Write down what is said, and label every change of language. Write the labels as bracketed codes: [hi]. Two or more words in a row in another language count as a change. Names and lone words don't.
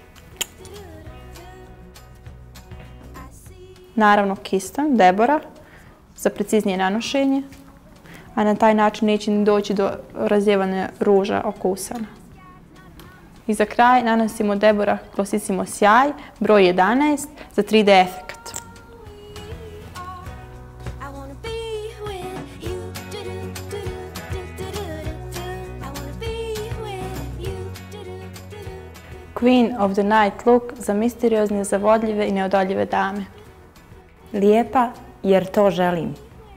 [hr] Naravno kiston Debora za preciznije nanošenje, a na taj način neće ni doći do razljevanja ruža oko usana. I za kraj nanosimo Debora Glossissimo sjaj broj 11 za 3D efekat. [en] Queen of the Night look [hr] za misteriozne, zavodljive i neodoljive dame. Lijepa jer to želim.